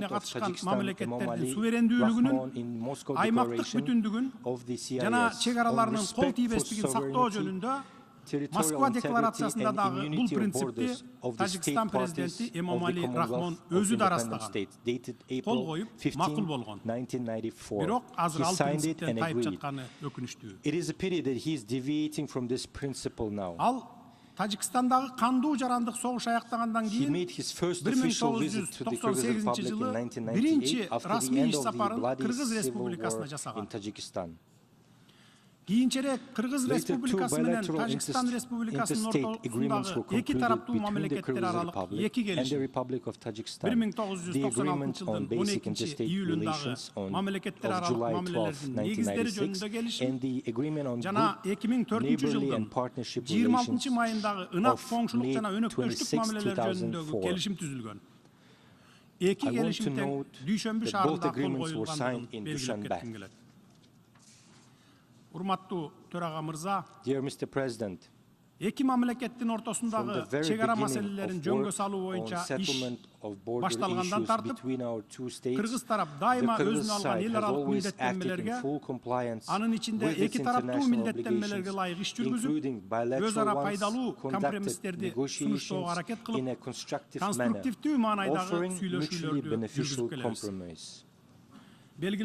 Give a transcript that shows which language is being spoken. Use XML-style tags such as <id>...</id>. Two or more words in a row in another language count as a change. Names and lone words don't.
<en>president of</en> <ky>катышкан</ky> <en>Tajikistan,</en> <ky>мамлекеттердин</ky> <en>Emomali</en> <ky>суверендүүлүгүнүн,</ky> <en>Rahmon, in Moscow</en> <ky>аймактык</ky> <en>Declaration</en> <ky>бүтүндүгүн</ky> <en>of the CIS</en> <ky>жана</ky> <en>on</en> <ky>чегараларынын кол</ky> <en>respect for</en> <ky>тийбестигин сактоо</ky> <en>sovereignty,</en> <ky>жөнүндө</ky> <en>territorial</en> <ky>Москва</ky> <en>integrity</en> <ky>декларациясында</ky> <en>and</en> <ky>дагы бул</ky> <en>immunity of</en> <ky>принципти</ky> <en>borders of the state</en> <ky>Тажикстан</ky> <en>parties</en> <ky>президенти</ky> <en>of the</en> <ky>Эмомали Рахмон</ky> <en>Commonwealth of</en> <ky>өзү да</ky> <en>Independent</en> <ky>ырастаган.</ky> <en>States, dated</en> <ky>Кол</ky> <en>April</en> <ky>коюп</ky> <en>15,</en> <ky>макул болгон.</ky> <en>1994.</en> <ky>Бирок азыр</ky> <en>He</en> <ky>ал</ky> <en>signed it</en> <ky>принциптен</ky> <en>and</en> <ky>тайып</ky> <en>agreed.</en> <ky>жатканы өкүнүчтүү.</ky> <en>It is a pity that he is deviating from this principle now.</en> <ky>Ал Тажикстандагы кандуу жарандык согуш аяктагандан</ky> <en>He</en> <ky>кийин</ky> <en>made his first official visit to the Kyrgyz</en> <ky>1998</ky> <en>Republic in</en> <ky>жылы</ky> <en>1998</en> <ky>биринчи</ky> <en>after the</en> <ky>расмий</ky> <en>end</en> <ky>иш</ky> <en>of the</en> <ky>сапарын</ky> <en>bloody</en> <ky>Кыргыз</ky> <en>civil</en> <ky>Республикасына</ky> <en>war in</en> <ky>жасаган.</ky> <en>Tajikistan.</en> <ky>Кийинчерээк Кыргыз</ky> <en>Later, two</en> <ky>Республикасы менен</ky> <en>bilateral</en> <ky>Тажикстан Республикасынын</ky> <en>interstate agreements were</en> <ky>ортосундагы эки</ky> <en>concluded</en> <ky>тараптуу</ky> <en>between the</en> <ky>мамлекеттер</ky> <en>Kyrgyz</en> <ky>аралык</ky> <en>Republic</en> <ky>эки</ky> <en>and the</en> <ky>келишим</ky> <en>Republic of Tajikistan.</en> <ky>1996</ky> <en>The agreement on</en> <ky>жылдын</ky> <en>basic</en> <ky>12</ky> <en>interstate</en> <ky>июлүндагы</ky> <en>relations on</en> <ky>мамлекеттер</ky> <en>of</en> <ky>аралык</ky> <en>July 12,</en> <ky>мамилелердин негиздери</ky> <en>1996</en> <ky>жөнүндө келишим</ky> <en>and the agreement on</en> <ky>жана</ky> <en>good</en> <ky>2004</ky> <en>neighborly</en> <ky>жылдын</ky> <en>and partnership</en> <ky>26</ky> <en>relations</en> <ky>майындагы ынак</ky> <en>of</en> <ky>коңшулук</ky> <en>May</en> <ky>жана өнөктөштүк</ky> <en>26,</en> <ky>мамилелер жөнүндөгү</ky> <en>2004.</en> <ky>келишим түзүлгөн. Эки</ky> <en>I want to</en> <ky>келишим тең</ky> <en>note</en> <ky>Дүйшөмбү</ky> <en>that both</en> <ky>шаарында кол</ky> <en>agreements were</en> <ky>коюлгандыгын</ky> <en>signed in</en> <ky>белгилеп</ky> <en>Dushanbe.</en> <ky>кетким келет. Урматтуу төрага мырза,</ky> <en>Dear Mr. President,</en> <ky>эки мамлекеттин</ky> <en>from the</en> <ky>ортосундагы</ky> <en>very</en> <ky>чегара</ky> <en>beginning</en> <ky>маселелерин</ky> <en>of</en> <ky>жөнгө</ky> <en>work</en> <ky>салуу</ky> <en>on</en> <ky>боюнча иш</ky> <en>settlement of border</en> <ky>башталгандан</ky> <en>issues</en> <ky>тартып,</ky> <en>between our two states,</en> <ky>Кыргыз тарап</ky> <en>the</en> <ky>дайыма</ky> <en>Kyrgyz</en> <ky>өзүнө алган</ky> <en>side</en> <ky>эл</ky> <en>has</en> <ky>аралык</ky> <en>always acted in</en> <ky>милдеттенмелерге,</ky> <en>full compliance</en> <ky>анын ичинде</ky> <en>with its</en> <ky>эки тараптуу</ky> <en>international</en> <ky>милдеттенмелерге ылайык иш</ky> <en>obligations, including</en> <ky>жүргүзүп,</ky> <en>bilateral</en> <ky>өз ара</ky> <en>ones,</en> <ky>пайдалуу</ky> <en>conducted</en> <ky>компромисстерди сунуштоого</ky> <en>negotiations</en> <ky>аракет</ky> <en>in a</en> <ky>кылып,</ky> <en>constructive manner,</en> <ky>конструктивдүү маанайдагы</ky> <en>offering mutually</en> <ky>сүйлөшүүлөрдү</ky> <en>beneficial</en> <ky>жүргүзүп келебиз.</ky> <en>compromise.</en>